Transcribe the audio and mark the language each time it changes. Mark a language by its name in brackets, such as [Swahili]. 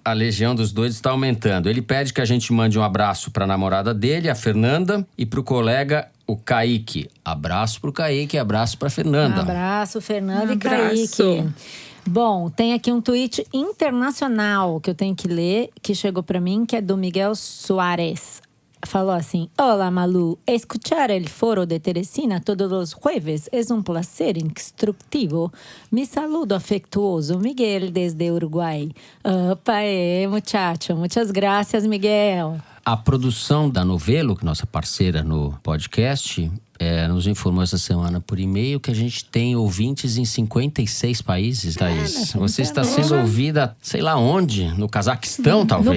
[Portuguese] A legião dos doidos está aumentando. Ele pede que a gente mande um abraço para a namorada dele, a Fernanda, e para o colega, o Kaique. Abraço pro Kaique, abraço para Fernanda. Abraço, Fernanda Um e Kaique. abraço. Bom, tem aqui um tweet internacional que eu tenho que ler, que chegou para mim, que é do Miguel Soares. Falou assim: Olá, Malu. [Spanish] Escuchar el foro de Teresina todos los jueves es un placer instructivo. Mi saludo afectuoso, Miguel, desde Uruguai. Opa, muchacho. Muchas gracias, Miguel. [Portuguese] A produção da Novelo, que é nossa parceira no podcast, nos informou essa semana por e-mail que a gente tem ouvintes em 56 países, Thaís. Você está sendo ouvida, sei lá onde, no Cazaquistão, talvez.